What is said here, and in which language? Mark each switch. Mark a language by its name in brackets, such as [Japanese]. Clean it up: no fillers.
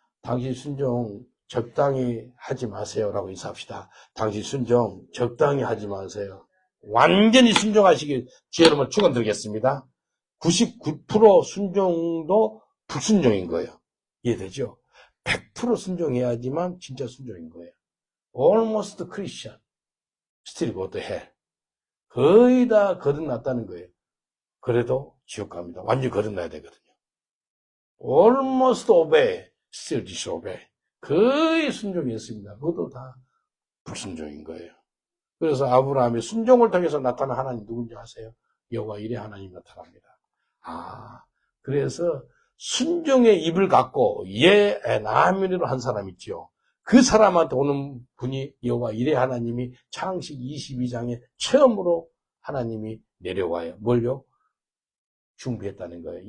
[Korean] 당신 순종 적당히 하지 마세요라고 인사합시다. 당신 순종 적당히 하지 마세요. 완전히 순종하시길 제 여러분 축원드리겠습니다. 99% 순종도 불순종인 거예요. 이해되죠? 100% 순종해야지만 진짜 순종인 거예요. [English] Almost Christian, still go to hell. [Korean] 거의 다 거듭났다는 거예요. 그래도 지옥 갑니다. 완전히 거듭나야 되거든요. [English] Almost obey, still disobey. [Korean] 거의 순종이 있습니다. 그것도 다 불순종인 거예요. 그래서 아브라함이 순종을 통해서 나타난 하나님 누군지 아세요? 여호와 이레 하나님이 나타납니다. 그래서 순종의 입을 갖고 나아미로 한 사람 있죠. 그 사람한테 오는 분이 여호와 이레 하나님이 창세기 22장에 처음으로 하나님이 내려와요. 뭘요? 준비했다는 거예요.